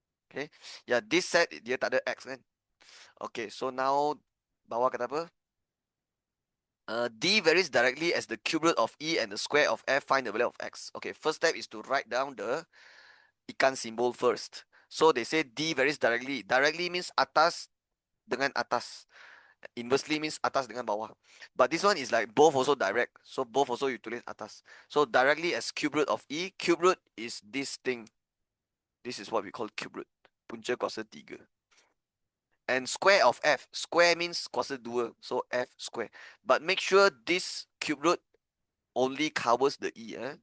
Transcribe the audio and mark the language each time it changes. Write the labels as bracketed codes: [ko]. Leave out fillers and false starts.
[en] Okay, yeah, this set [ms] dia tak ada x kan. [en] Okay, so now [ms] bawah kata apa? [en] D varies directly as the cube root of E and the square of F. Find the value of x. Okay, first step is to write down the ikan symbol first. So they say D varies directly. Directly means [ms] atas dengan atas. [en] Inversely means [ms] atas dengan bawah. [en] But this one is like both also direct. So both also you tulis atas. So directly as cube root of E. Cube root is this thing. This is what we call cube root. [ms] Punca kuasa 3. [en] And square of F. Square means [ms] kuasa 2. [en] So F square. But make sure this cube root only covers the E.